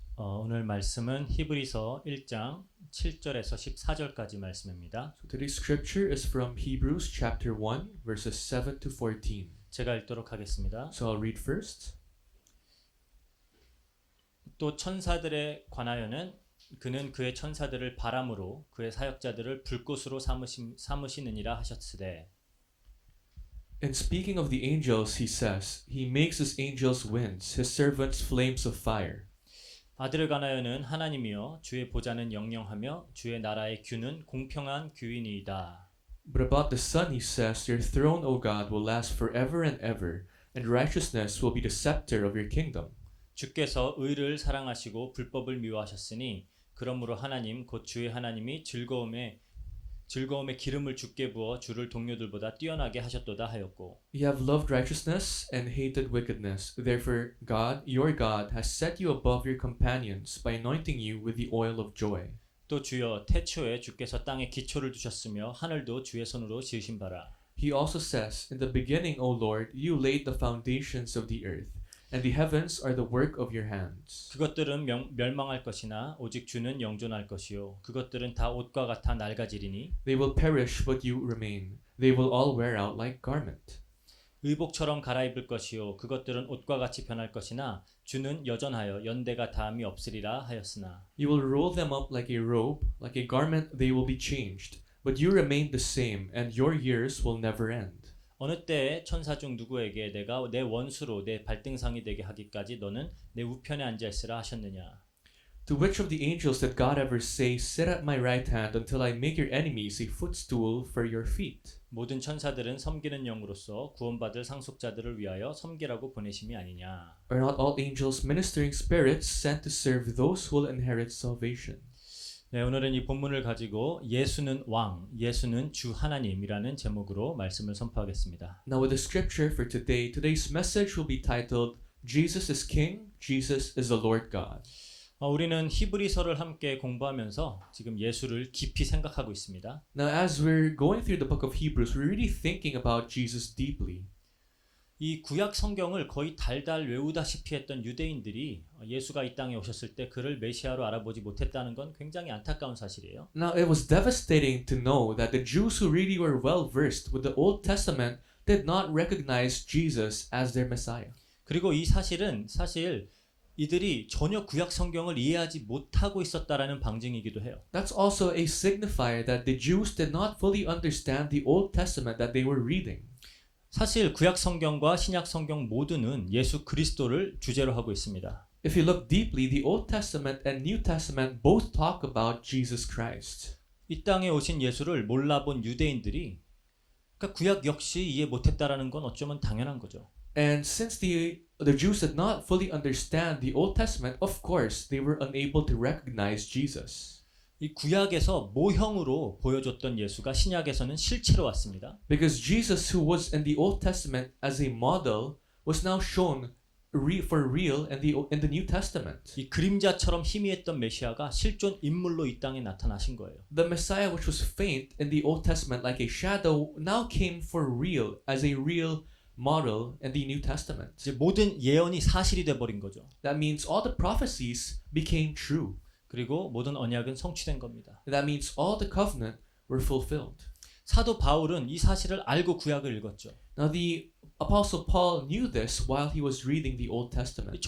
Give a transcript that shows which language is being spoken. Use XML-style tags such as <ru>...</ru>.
<ko>오늘 말씀은 히브리서 1장 7절에서 14절까지 말씀입니다.</ko> <en>So today's scripture is from Hebrews chapter 1 verses 7 to 14.</en> <ko>제가 읽도록 하겠습니다.</ko> <en>So I'll read first.</en> <ko>또 천사들에 관하여는 그는 그의 천사들을 바람으로 그의 사역자들을 불꽃으로 삼으시느니라 하셨으되</ko> <en>In speaking of the angels, he says, He makes his angels winds, his servants flames of fire.</en> <ko>아들을 관하여는 하나님이여 주의 보좌는 영영하며 주의 나라의 규는 공평한 규이니이다.</ko> <en>But about the Son he says, Your throne, O God, will last forever and ever, and righteousness will be the scepter of your kingdom.</en> <ko>주께서 의를 사랑하시고 불법을 미워하셨으니 그러므로 하나님 곧 주의 하나님이 즐거움에 기름을 주께 부어 주를 동료들보다 뛰어나게 하셨도다 하였고</ko> <en>You have loved righteousness and hated wickedness. Therefore, God, your God, has set you above your companions by anointing you with the oil of joy.</en> <ko>또 주여 태초에 주께서 땅에 기초를 두셨으며 하늘도 주의 손으로 지으신 바라.</ko> <en>He also says, In the beginning, O Lord, you laid the foundations of the earth, and the heavens are the work of your hands.</en> <ko>그것들은 멸망할 것이나 오직 주는 영존할 것이요 그것들은 다 옷과 같아 낡아지리니</ko> <en>They will perish, but you remain. They will all wear out like garment.</en> <ko>의복처럼 갈아입을 것이요 그것들은 옷과 같이 변할 것이나 주는 여전하여 연대가 다함이 없으리라 하였으나</ko> <en>You will roll them up like a robe, like a garment they will be changed. But you remain the same, and your years will never end.</en> <ko>어느 때에 천사 중 누구에게 내가 내 원수로 내 발등상이 되게 하기까지 너는 내 우편에 앉아 있으라 하셨느냐.</ko> <en>To which of the angels did God ever say, Sit at my right hand until I make your enemies a footstool for your feet?</en> <ko>모든 천사들은 섬기는 영으로서 구원받을 상속자들을 위하여 섬기라고 보내심이 아니냐.</ko> <en>Are not all angels ministering spirits sent to serve those who will inherit salvation?</en> <ko>네, 오늘은 이 본문을 가지고 예수는 왕, 예수는 주 하나님이라는 제목으로 말씀을 선포하겠습니다.</ko> <en>Now with the scripture for today, today's message will be titled, Jesus is King, Jesus is the Lord God.</en> <ko>우리는 히브리서를 함께 공부하면서 지금 예수를 깊이 생각하고 있습니다.</ko> <en>Now as we're going through the book of Hebrews, we're really thinking about Jesus deeply.</en> <ko>이 구약 성경을 거의 달달 외우다시피 했던 유대인들이 예수가 이 땅에 오셨을 때 그를 메시아로 알아보지 못했다는 건 굉장히 안타까운 사실이에요.</ko> <en>Now it was devastating to know that the Jews who really were well versed with the Old Testament did not recognize Jesus as their Messiah.</en> <ko>그리고 이 사실은 사실 이들이 전혀 구약 성경을 이해하지 못하고 있었다라는 방증이기도 해요.</ko> <en>That's also a signifier that the Jews did not fully understand the Old Testament that they were reading.</en> <ko>사실 구약 성경과 신약 성경 모두는 예수 그리스도를 주제로 하고 있습니다.</ko> <en>If you look deeply, the Old Testament and New Testament both talk about Jesus Christ.</en> <ko>이 땅에 오신 예수를 몰라본 유대인들이 그러니까 구약 역시 이해 못했다라는 건 어쩌면 당연한 거죠.</ko> <en>And since the Jews did not fully understand the Old Testament, of course, they were unable to recognize Jesus.</en> <ko>이 구약에서 모형으로 보여줬던 예수가 신약에서는 실체로 왔습니다.</ko> <en>Because Jesus, who was in the Old Testament as a model, was now shown for real in the New Testament.</en> <ko>이 그림자처럼 희미했던 메시아가 실존 인물로 이 땅에 나타나신 거예요.</ko> <en>The Messiah, which was faint in the Old Testament like a shadow, now came for real as a real model in the New Testament.</en> <ko>이제 모든 예언이 사실이 돼 버린 거죠.</ko> <en>That means all the prophecies became true.</en> <ko>그리고 모든 언약은 성취된 겁니다.</ko> <en>That means all the covenant were fulfilled.</en> <ko>사도 바울은 이 사실을 알고 구약을 읽었죠.</ko> <en>Now the Apostle Paul knew this while he was reading the Old Testament.</en>